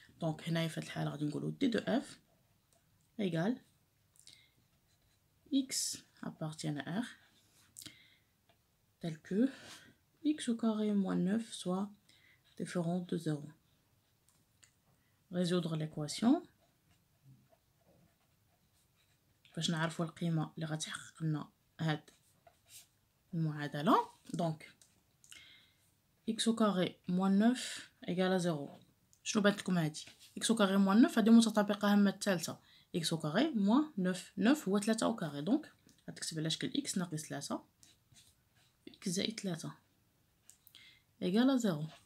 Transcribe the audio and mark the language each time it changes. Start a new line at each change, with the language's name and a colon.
Arabic: دونك هنايا في هاد الحاله غادي نقولوا دي دو اف
French: égale x appartient à R tel que x au carré moins 9 soit différent de 0. Résoudre l'équation
Arabic: باش نعرفوا القيمة اللي غتحقق لنا هاد المعادلة.
French: دونك x au carré moins 9 égale à 0.
Arabic: شنو بانت لكم هادي؟
French: x au carré moins 9
Arabic: هادي متطابقة هما الثالثة، x au carré moins 9، 9 هو 3 au carré، دونك غتكتب على شكل x ناقص 3 x زائد 3
French: égale à 0.